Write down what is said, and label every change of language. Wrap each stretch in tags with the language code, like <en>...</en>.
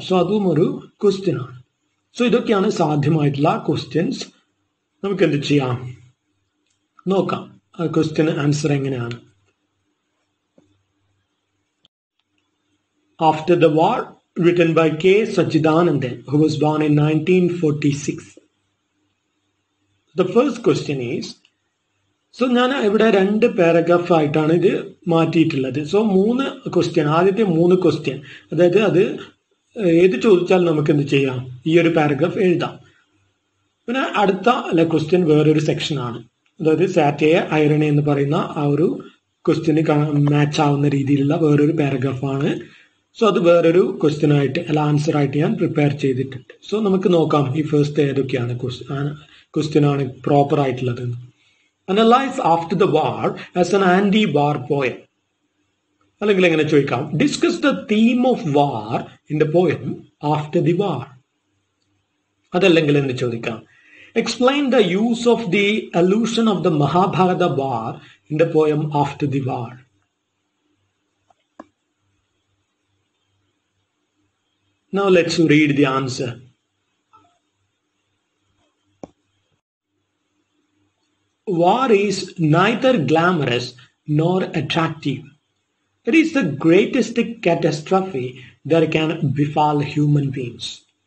<ml>So അതും ഒരു question ആണ്. സോ ഇതൊക്കെയാണ് സാധ്യമായിട്ടുള്ള ക്വസ്റ്റ്യൻസ്. നമുക്ക് എന്ത് ചെയ്യാം നോക്കാം, ക്വസ്റ്റ്യൻ ആൻസർ എങ്ങനെയാണ്.</ml> <en>After the war, written by K. Sachidanandan, who was born in 1946. The first question is,</en> <ml>so ഞാൻ ഇവിടെ 2 പാരഗ്രാഫ് ആയിട്ടാണ് ഇത് മാറ്റിയിട്ടുള്ളത്. സോ 3 ക്വസ്റ്റ്യൻ, ആദ്യത്തെ 3 ക്വസ്റ്റ്യൻ അതായത് അത് ഏത് ചോദിച്ചാൽ നമുക്ക് എന്ത് ചെയ്യാം, ഈ ഒരു പാരഗ്രാഫ് എഴുതാം. പിന്നെ അടുത്ത ക്വസ്റ്റ്യൻ വേറൊരു സെക്ഷനാണ്, അതായത് സാറ്റയർ ഐറണി എന്ന് പറയുന്ന ആ ഒരു ക്വസ്റ്റ്യന് മാച്ച് ആവുന്ന രീതിയിലുള്ള വേറൊരു പാരഗ്രാഫാണ്. സോ അത് വേറൊരു ക്വസ്റ്റ്യൻ ആയിട്ട് ആൻസർ ആയിട്ട് ഞാൻ പ്രിപ്പയർ ചെയ്തിട്ടുണ്ട്. സോ നമുക്ക് നോക്കാം ഈ ഫസ്റ്റ് ഏതൊക്കെയാണ് ക്വസ്റ്റ്യൻ ആണ് പ്രോപ്പർ ആയിട്ടുള്ളത്.</ml> <en>Analyze after the war as an anti-war poem.</en> <ml>അല്ലെങ്കിൽ എങ്ങനെ ചോദിക്കാം,</ml> <en>Discuss the theme of war in the poem after the war.</en> <ml>അതല്ലെങ്കിൽ എന്ന് ചോദിക്കാം,</ml> <en>Explain the use of the allusion of the Mahabharata war in the poem after the war. Now let's read the answer. War is neither glamorous nor attractive. It is the greatest catastrophe that can befall human beings.</en>